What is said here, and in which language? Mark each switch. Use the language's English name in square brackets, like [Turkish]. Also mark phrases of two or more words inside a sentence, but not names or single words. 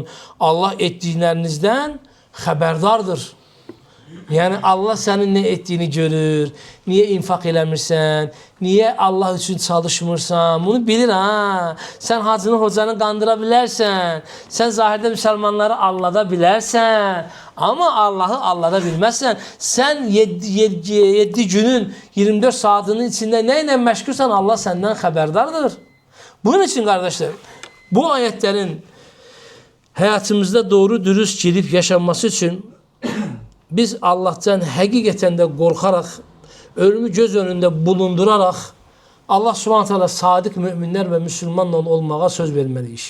[Azerbaijani] Allah etdiklərinizdən xəbərdardır. Yəni Allah sənin nə etdiyini görür, niyə infaq eləmirsən, niyə Allah üçün çalışmırsan, bunu bilir ha. Sən hacını, hocanı qandıra bilərsən, sən zahirdə müsəlmanları allada bilərsən, [Turkish] Ama Allah'ı allada bilmezsen, sen 7 günün 24 saatinin içinde neyle meşgulsan Allah senden haberdardır. Bunun için kardeşler, bu ayetlerin hayatımızda doğru dürüst girip yaşanması için biz Allah'tan hakikaten de korkarak, ölümü göz önünde bulundurarak Allah Subhanahu Teala sadık müminler ve Müslümanla olmağa söz vermeliyiz.